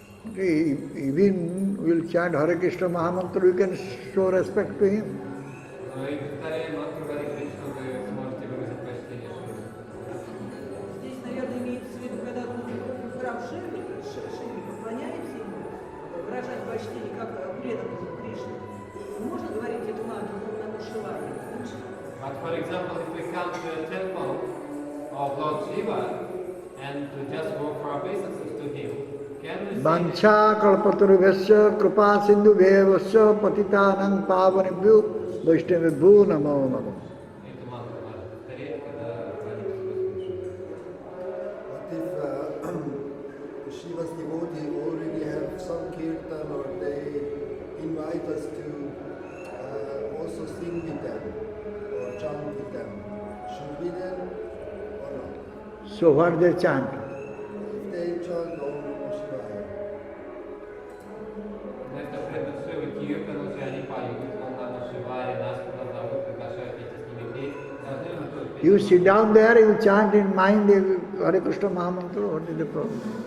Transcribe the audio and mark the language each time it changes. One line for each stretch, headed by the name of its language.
English: Okay, even we will chant Hare Krishna Mahamantra, we can show respect to him.
Russian: Но и повторяя мантру Гари Кришну, вы сможете выразить почтение Шиве. Здесь, наверное, имеется в виду, когда мы приходим в храм Шивы, поклоняемся ему, выражать почтение как преданному Кришне. Можно говорить эту мантру Ом Намо Шивая?
English: But for example, if we come to a temple of Lord Shiva and to just offer obeisances to him, can we say
Sanskrit: Vancha kalpatarubhyasya kripa sindhu bhevasya patitanang pavanibhyo vaishnavibhyo namo namo.
Russian: эту мантру надо повторять, когда молитву
English: What if Shiva's devotee already have some kirtan or they invite us to also sing with them or chant with them? Should we then or not? So what they chant? If they chant Om Namo Shivaya,
Russian: Вместо предыдущего киртана, если они поют Om Namo Shivaya, нас туда зовут, приглашают идти с ними петь, должны мы тоже петь.
English: You sit down there, you chant in mind the Hare Krishna Mahamantra, what is the problem?